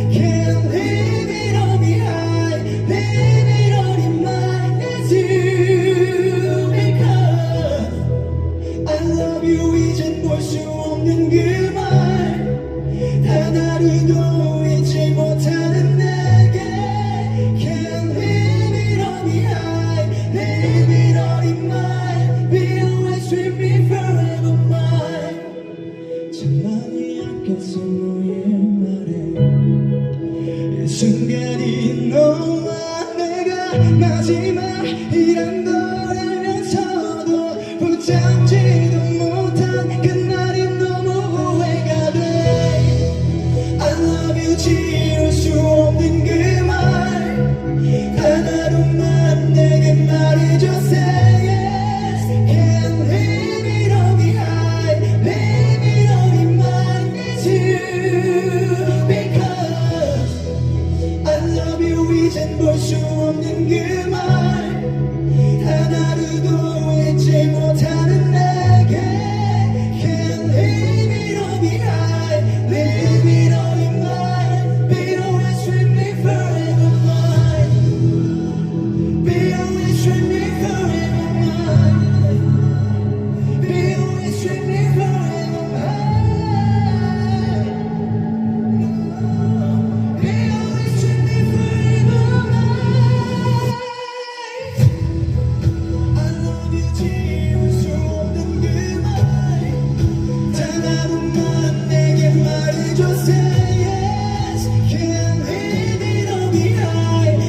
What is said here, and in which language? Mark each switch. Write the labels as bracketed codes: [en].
[en] Can't leave it all behind. Leave it all in mine. It's you. Because I love you [ko] 이젠 볼 수 없는 그 말 단 하루도 잊지 못하는 내게. [en] Can't leave it all behind. Leave it all in mine. Be always with me forever mine. [ko] 참 많이 아꼈어 너의 말에. 이 순간이 너와 내가 마지막이란 걸 알면서도 붙잡지도 못한 그날이 너무 후회가 돼. [en] I love you [ko] 지울 수 없는 그 말 단 하루만 내게 말해줘. [en] Say yes. Can't leave it all behind. Leave it all in mine. It's you. Because I love you [ko] 이젠 볼 수 없는 그 말 단 하루도 잊지 못하는 내게. [en] Can't leave it all behind. Leave it all in mine. Be always with me forever mine. Be always with me forever mine. Be always with me forever mine. Be always with me forever mine. I love you [ko] 지울 수 없는 그 말 단 하루만 내게 말해줘. [en] Say yes. Can't leave it all behind.